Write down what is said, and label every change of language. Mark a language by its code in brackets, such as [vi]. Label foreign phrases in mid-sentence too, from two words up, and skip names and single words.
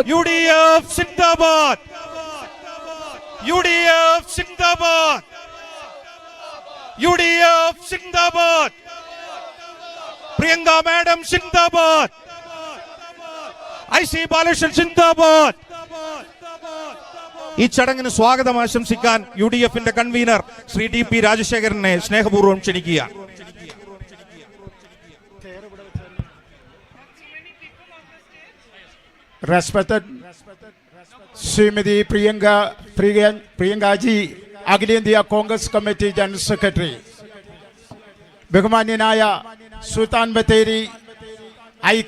[ml] UDF Zindabad. UDF Zindabad. UDF Zindabad. Priyanka Madam Zindabad. IC Balashan Zindabad. ഈ ചടങ്ങിന് സ്വാഗതം ആശംസിക്കാൻ UDFന്റെ കൺവീനർ ശ്രീ DP രാജശേഖരനെ സ്നേഹപൂർവ്വം ക്ഷണിക്കുക. [en] Respected Srimati Priyanka ji, Akhilendya Congress Committee General Secretary, [ml] ബഹുമാന്യനായ സുൽത്താൻ ബത്തേരി ഐക്യ